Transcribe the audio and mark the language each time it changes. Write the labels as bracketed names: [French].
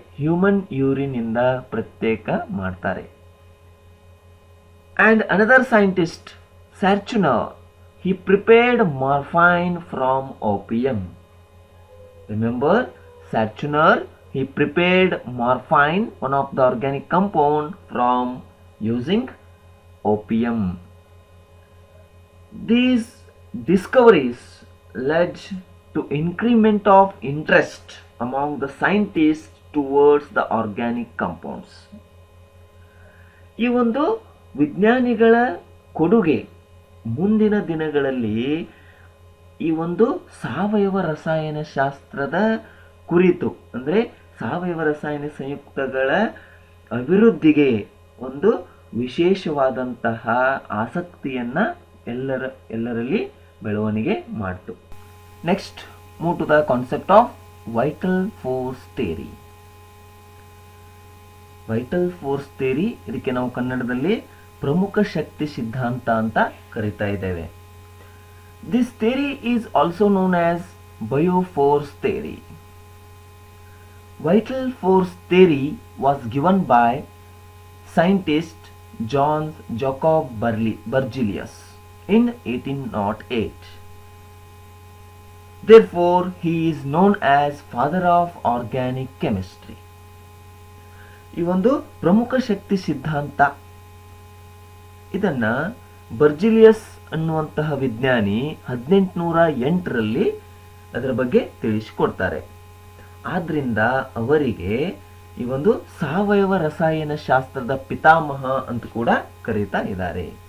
[Kannada] Human urine ಇಂದ ಪ್ರತ್ಯೇಕ ಮಾಡ್ತಾರೆ. [English] And another scientist, Sarchuner, he prepared morphine from opium. Remember, Sarchuner, he prepared morphine, one of the organic compound, from using opium. These discoveries led to increment of interest among the scientists towards the organic compounds. [Kannada] ಈ ಒಂದು ವಿಜ್ಞಾನಿಗಳ ಕೊಡುಗೆ ಮುಂದಿನ ದಿನಗಳಲ್ಲಿ ಈ ಒಂದು ಸಾವಯವ ರಸಾಯನ ಶಾಸ್ತ್ರದ ಕುರಿತು ಅಂದರೆ ಸಾವಯವ ರಸಾಯನ ಸಂಯುಕ್ತಗಳ ಅಭಿವೃದ್ಧಿಗೆ ಒಂದು ವಿಶೇಷವಾದಂತಹ ಆಸಕ್ತಿಯನ್ನ ಎಲ್ಲರಲ್ಲಿ ಬೆಳವಣಿಗೆ ಮಾಡಿತು. [English] Next, move to the concept of vital force theory. [Kannada] Vital force theory, ಇದಕ್ಕೆ ನಾವು ಕನ್ನಡದಲ್ಲಿ ಪ್ರಮುಖ ಶಕ್ತಿ ಸಿದ್ಧಾಂತ ಅಂತ ಕರೀತಾ ಇದ್ದೇವೆ. [English] This theory is also known as bioforce theory. Vital force theory was given by scientist John Jacob Berzelius in 1808. Therefore, he is known as father of organic chemistry. [Kannada] ಈ ಒಂದು ಪ್ರಮುಖ ಶಕ್ತಿ ಸಿದ್ಧಾಂತ ಇದನ್ನ ಬರ್ಜಿಲಿಯಸ್ ಅನ್ನುವಂತಹ ವಿಜ್ಞಾನಿ 1808ರಲ್ಲಿ ಅದರ ಬಗ್ಗೆ ತಿಳಿಸಿಕೊಡ್ತಾರೆ. ಆದ್ರಿಂದ ಅವರಿಗೆ ಈ ಒಂದು ಸಾವಯವ ರಸಾಯನ ಶಾಸ್ತ್ರದ ಪಿತಾಮಹ ಅಂತ ಕೂಡ ಕರೀತಾ ಇದ್ದಾರೆ.